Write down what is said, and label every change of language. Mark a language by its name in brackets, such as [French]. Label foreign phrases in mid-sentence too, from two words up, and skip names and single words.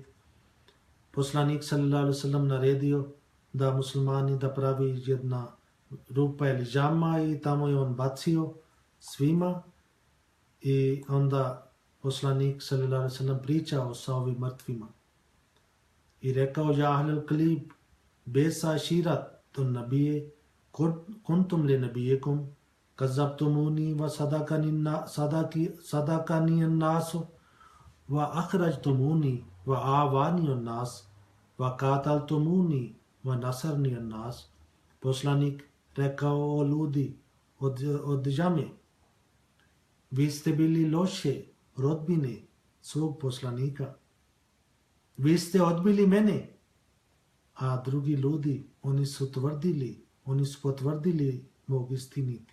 [Bosnian] Poslanik [Arabic] صلى الله عليه وسلم [Bosnian] naredio da muslimani da pravi jedna rupa ili džama, i tamo je on bacio svima, i onda poslanik [Arabic] صلى الله عليه وسلم [Bosnian] pričao sa ovim mrtvima I rekao, [Arabic] يا أهل القليب بئس عشيرة النبي كنتم لنبيكم كذبتموني وصدقني الناس وأخرجتموني وآواني الناس وقاتلتموني ونصرني الناس. [Bosnian] Poslanik rekao, o ljudi od džame, vi ste bili loše rodbine svog poslanika. Vi ste odbili mene, a drugi ljudi, oni su potvrdili mog istiniti.